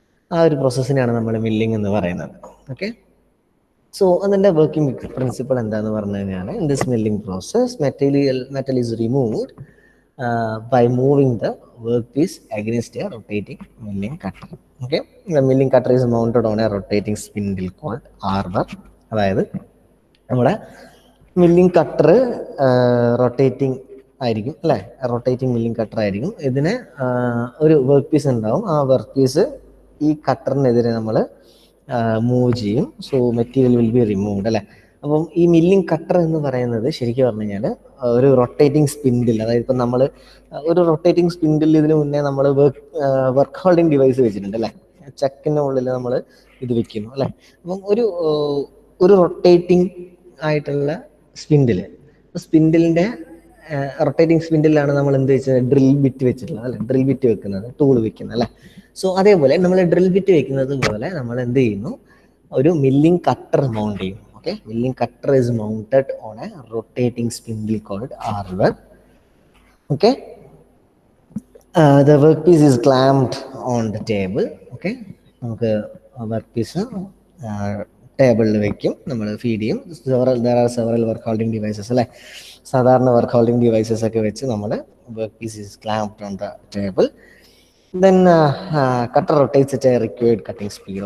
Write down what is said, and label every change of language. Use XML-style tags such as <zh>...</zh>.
<ml>ആ ഒരു പ്രോസസ്സിനെയാണ് നമ്മൾ മില്ലിംഗ് എന്ന് പറയുന്നത്. ഓക്കെ. സോ അതിൻ്റെ വർക്കിംഗ് പ്രിൻസിപ്പിൾ എന്താണെന്ന് പറഞ്ഞു കഴിഞ്ഞാൽ,</ml> <en>In this milling process metal is removed by moving the workpiece against a rotating milling cutter. Okay, the milling cutter is mounted on a rotating spindle called arbor.</en> <ml>അതായത് നമ്മുടെ milling cutter rotating ആയിരിക്കും അല്ലേ, rotating milling cutter ആയിരിക്കും. ഇതിന് ഒരു work piece ഉണ്ടാവും. ആ work piece ഈ കട്ടറിനെതിരെ നമ്മൾ മൂവ് ചെയ്യും.</ml> <en>so material will be removed</en> <ml>അല്ലേ. അപ്പം ഈ മില്ലിംഗ് കട്ടർ എന്ന് പറയുന്നത് ശരിക്കും പറഞ്ഞു കഴിഞ്ഞാൽ ഒരു റൊട്ടേറ്റിംഗ് സ്പിൻഡിൽ, അതായത് ഇപ്പം നമ്മൾ ഒരു റൊട്ടേറ്റിംഗ് സ്പിൻഡിൽ ഇതിന് മുന്നേ നമ്മൾ വർക്ക് ഹോൾഡിംഗ് ഡിവൈസ് വെച്ചിട്ടുണ്ട് അല്ലേ, ചക്കിൻ്റെ ഉള്ളിൽ നമ്മൾ ഇത് വെക്കുന്നു അല്ലേ. അപ്പം ഒരു റൊട്ടേറ്റിംഗ് ആയിട്ടുള്ള സ്പിൻഡിലിൻ്റെ റൊട്ടേറ്റിംഗ് സ്പിൻഡിലാണ് നമ്മൾ എന്ത് വെച്ചാൽ ഡ്രിൽ ബിറ്റ് വെച്ചിട്ടുള്ളത് അല്ലേ, ഡ്രിൽ ബിറ്റ് വെക്കുന്നത്, ടൂൾ വെക്കുന്നത് അല്ലേ. സോ അതേപോലെ നമ്മൾ ഡ്രിൽ ബിറ്റ് വെക്കുന്നത് പോലെ നമ്മൾ എന്ത് ചെയ്യുന്നു, ഒരു മില്ലിംഗ് കട്ടർ മൗണ്ട് ചെയ്യും.</ml> <en>Okay, milling cutter is mounted on a rotating spindle called arbor. Okay, the workpiece is clamped on the table.</en> <ml>Okay, നമുക്ക് വർക്ക് പീസ് ടേബിളിൽ വെക്കും, നമ്മൾ ഫീഡ് ചെയ്യും.</ml> <en>there are several work holding devices അല്ലേ,</en> <ml>സാധാരണ work holding devices ഒക്കെ വെച്ച് നമ്മൾ</ml> <en>Workpiece is clamped on the table. Then cutter rotates at a required cutting speed.</en>